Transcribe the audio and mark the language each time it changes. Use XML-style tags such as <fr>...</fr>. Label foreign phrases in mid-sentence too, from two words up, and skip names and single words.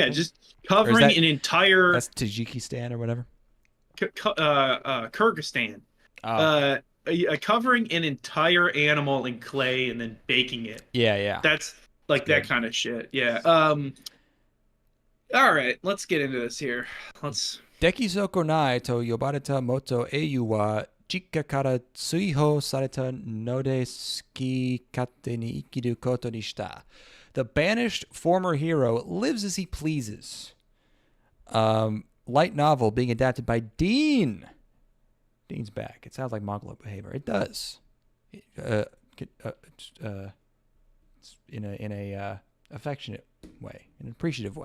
<en>Yeah, just covering an entire. That's Tajikistan or whatever. Kyrgyzstan. Covering an entire animal in clay and then baking it. Yeah. That's like that kind of shit. Yeah. All right, let's get into this here. Dekisokonai to Yobareta Moto Eiyuu wa Jikka kara Tsuihou Sareta Node Suki Katte ni Ikiru Koto ni Shita. The banished former hero lives as he pleases. Light novel being adapted by Dean. Dean's back. It sounds like Mongoloid behavior. It does. In a affectionate way, an appreciative way.</en>